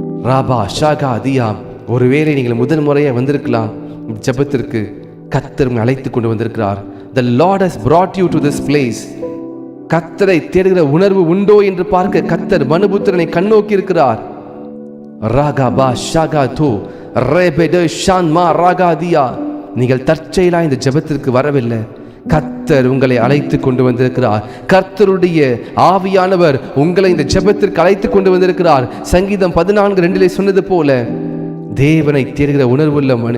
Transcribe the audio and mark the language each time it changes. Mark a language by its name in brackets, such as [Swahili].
[Tamil] Rafah Xhaka அதியா, ஒருவேளை நீங்கள் முதல் முறையாக வந்திருக்கலாம் ஜெபத்திற்கு. கர்த்தர் அழைத்து கொண்டு வந்திருக்கிறார். [English] The Lord has brought you to this place. [Tamil] கர்த்தரை தேடுகிற உணர்வு உண்டோ என்று பார்க்க கர்த்தர் மனுபுத்திரனை கண்ணோக்கி இருக்கிறார். ராகா ஷாகா தோ ரேபெட ஷான்மா ராகாதியா, நீங்கள் தற்செயலா இந்த ஜெபத்திற்கு வரவில்லை. கர்த்தர் உங்களை அழைத்து கொண்டு வந்திருக்கிறார். கர்த்தருடைய ஆவியானவர் உங்களை இந்த ஜெபத்திற்கு அழைத்து கொண்டு வந்திருக்கிறார். சங்கீதம் 14:2 சொன்னது போல, தேவனை தேடுகிற உணர்வுள்ள